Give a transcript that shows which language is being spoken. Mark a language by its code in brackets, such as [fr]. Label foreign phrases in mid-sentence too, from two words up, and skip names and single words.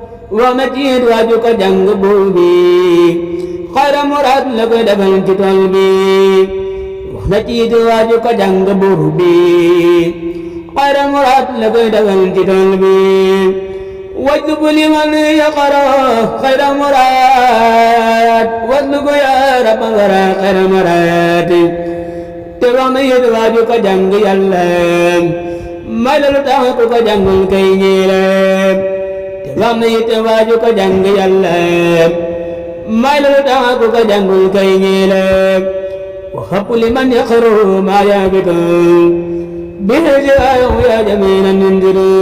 [wo] wax na ci it waaju ko jàng buur bi. [ar] خير مراد [wo] la koy defal ci tool bi. Wax na ci it waaju ko jàng buur bi. [ar] خير مراد [wo] la koy defal ci tool bi. [ar] واجلب لمن يقرأ خير مراد، واجلب يا رب الورى خير مراد. [wo] Te wax na it waaju ko jàng Yàlla, may la lu tax ku ko jàngul kay ñiile. Te wax na it waaju ko jàng Yàlla, may la lu tax ku ko jàngul kay ñiile. [ar] وهب لمن يقرأ ما يهبط به جزاءه يا جميلا ينزل.